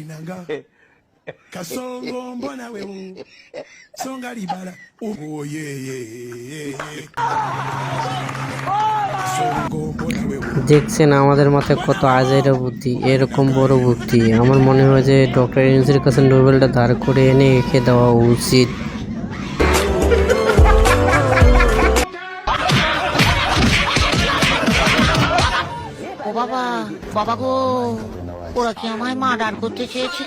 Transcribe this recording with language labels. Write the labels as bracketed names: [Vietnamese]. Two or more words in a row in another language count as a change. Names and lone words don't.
[Swahili] nanga Kasongo mbona wewe Songa libala oh yeye Kasongo mbona wewe [Bangla] দেখছেন আমাদের মাথায় কত আজাইরা বুদ্ধি, এরকম বড় বুদ্ধি। আমার মনে হয় যে ডক্টর ইউনূসের কাছে নোবেলটা ধার করে এনে এঁকে দেওয়া উচিত। ও বাবা, বাবা গো, ওরা কি আমায় মার্ডার করতে চেয়েছিল?